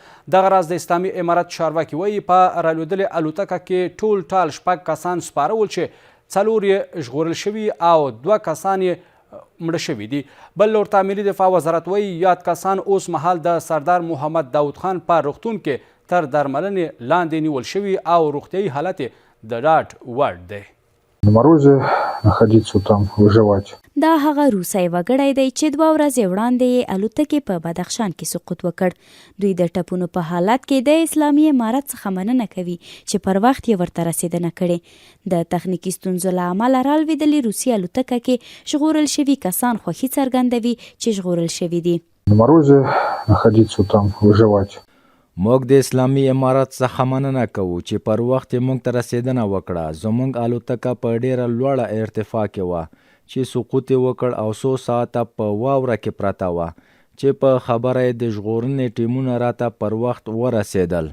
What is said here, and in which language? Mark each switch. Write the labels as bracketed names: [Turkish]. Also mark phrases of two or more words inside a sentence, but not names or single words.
[Pashto] دغه راز د اسلامي امارت چارواکي وایي په رالوېدلې الوتکه کې ټول 6 کسان سپارول چې 4 یې ژغورل شوي او 2 کسان یې مړه شوي دي. بل لور ته ملي دفاع وزارت وایي یاد کسان اوس مهال د سردار محمد داود خان په روغتون کې تر درملنې لاندې نیول شوي او روغتیایي حالت یې د ډاډ وړ دی. [Russian] На морозе находиться там, выживать. [Pashto] دا هغه روسي وګړی دی چې 2 ورځې وړاندې الوتکې په بدخشان کې سقوط وکړ. دوی د ټپونو په حالت کې د اسلامي امارت څخه مننه کوي چې پر وخت یې ورته رسیدنه کړې. د تخنیکي ستونزو له امله رالوېدلې روسي الوتکه کې ژغورل شوي کسان خوښي څرګندوي چې ژغورل شوي دي. [Russian] На морозе находиться там, выживать. [Pashto] موږ د اسلامي امارت څخه مننه کوو چې پر وخت موږ ته رسیدنه وکړه. زموږ الوتکه په ډیره لوړه ارتفاع کې وه چې سقوط وکړ او څو ساعته په واوره کې پرته وه چې په خبره د ژغورنې ټیمونه راته پر وخت ورسېدل.